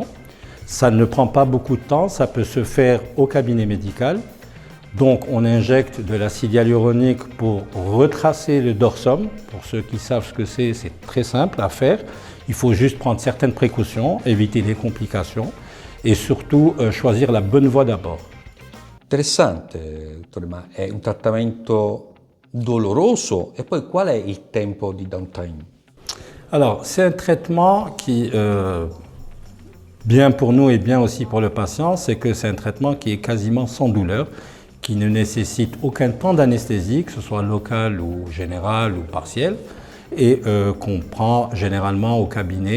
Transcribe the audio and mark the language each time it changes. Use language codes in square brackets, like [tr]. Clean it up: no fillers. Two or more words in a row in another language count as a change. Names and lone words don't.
[fr] Ça ne prend pas beaucoup de temps, ça peut se faire au cabinet médical. Donc on injecte de l'acide hyaluronique pour retracer le dorsum. Pour ceux qui savent ce que c'est très simple à faire. Il faut juste prendre certaines précautions, éviter les complications et surtout choisir la bonne voie d'abord. [it] Interessante, dottore, ma è un trattamento doloroso e poi qual è il tempo di downtime? [fr] Alors c'est un traitement qui... bien pour nous et bien aussi pour le patient, c'est que c'est un traitement qui est quasiment sans douleur, qui ne nécessite aucun temps d'anesthésie, que ce soit local ou général ou partiel, et qu'on prend généralement au cabinet.